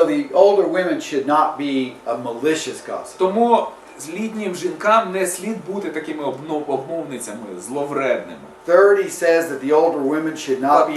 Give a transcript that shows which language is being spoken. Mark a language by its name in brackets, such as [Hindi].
[English] So the older women should not be a malicious gossip. [Ukrainian] Тому літнім жінкам не слід бути такими обмовницями, зловредними. [English] 30 says that the older women should not be